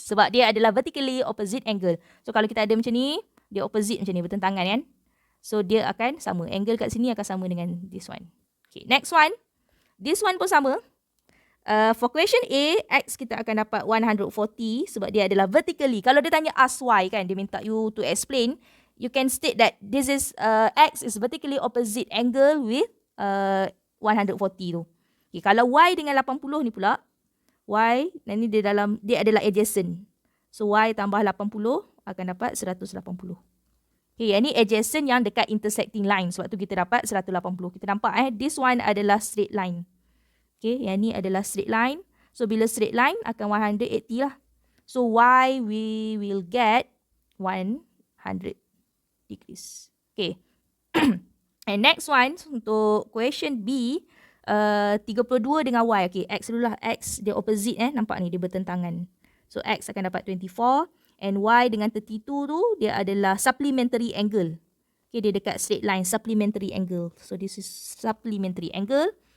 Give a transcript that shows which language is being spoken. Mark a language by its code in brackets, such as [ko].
[ms] Sebab dia adalah vertically opposite angle. So kalau kita ada macam ni, dia opposite macam ni, bertentangan kan. So dia akan sama. Angle kat sini akan sama dengan this one. [en] Okay, next one. [ms] This one pun sama. For question A, X kita akan dapat 140 sebab dia adalah vertically. Kalau dia tanya ask Y kan, dia minta you to explain. [en] You can state that this is X is vertically opposite angle with 140 tu. [ms] Okay, kalau Y dengan 80 ni pula, Y, dan ni dia adalah adjacent. So Y tambah 80 akan dapat 180. Okay, yang ni adjacent yang dekat intersecting line. Sebab tu kita dapat 180. Kita nampak this one adalah straight line. Okay, yang ni adalah straight line. [en] So [ms] bila [en] straight line akan 180 lah. So Y we will get 100 degrees. Okay. And next one [ms] untuk question B. 32 dengan Y. Okay, X dulu lah. X dia opposite nampak ni dia bertentangan. So X akan dapat 24 and Y dengan 32 tu dia adalah supplementary angle. Okay, dia dekat straight line supplementary angle. [en] So this is supplementary angle.